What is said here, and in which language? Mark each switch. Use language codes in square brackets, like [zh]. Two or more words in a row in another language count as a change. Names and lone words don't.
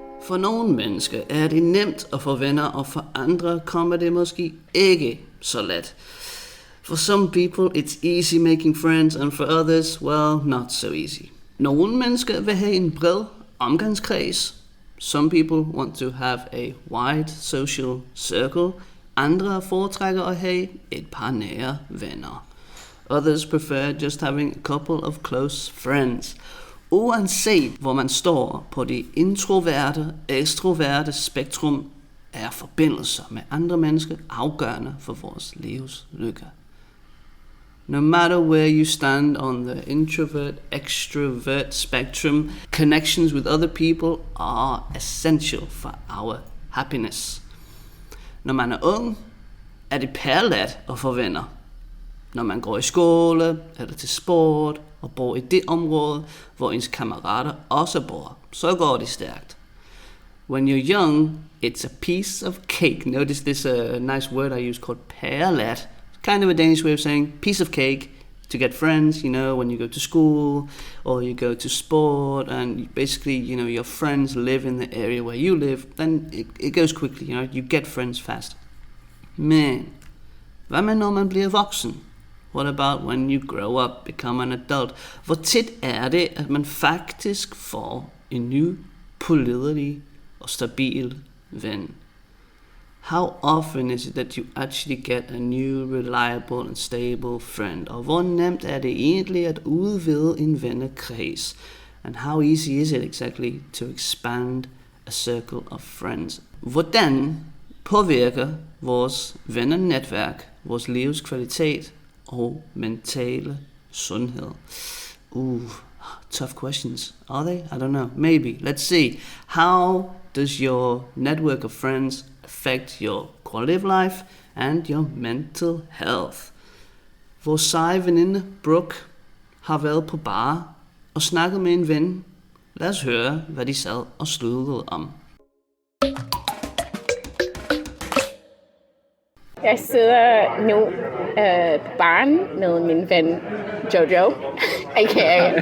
[da] For nogle mennesker er det nemt at få venner, og for andre kommer det måske ikke så let. [en] For some people it's easy making friends, and for others, well, not so easy. [da] Nogle mennesker vil have en bred omgangskreds. [en] Some people want to have a wide social circle. [da] Andre foretrækker at have et par nære venner. [en] Others prefer just having a couple of close friends. [da] Uanset hvor man står på det introverte, ekstroverte spektrum, er forbindelser med andre mennesker afgørende for vores livs lykke. [en] No matter where you stand on the introvert-extrovert spectrum, connections with other people are essential for our happiness. [da] Når man er ung, er det perlet at få venner. Når man går i skole eller til sport og bor i det område, hvor ens kammerater også bor, så går det stærkt. [en] When you're young, it's a piece of cake. Notice this nice word I use called perlet. Kind of a Danish way of saying piece of cake to get friends, you know, when you go to school or you go to sport and basically, you know, your friends live in the area where you live, then it goes quickly, you know, you get friends fast. [da] Men, hvad med når man bliver voksen? [en] What about when you grow up, become an adult? [da] Hvor tit er det, at man faktisk får en ny, pålidelig og stabil ven? [en] How often is it that you actually get a new, reliable and stable friend? [da] Og hvor nemt er det egentlig at udvide en vennekreds? [en] And how easy is it exactly to expand a circle of friends? [da] Hvordan påvirker vores vennenetværk vores livskvalitet og mentale sundhed? [en] Tough questions. Are they? I don't know. Maybe. Let's see. How does your network of friends affect your quality of life and your mental health? [da] Vores seje veninde Brooke har været på bar og snakket med en ven. Lad os høre, hvad de sad og sludrede om. Jeg sidder nu på baren med min ven Jojo, a.k.a.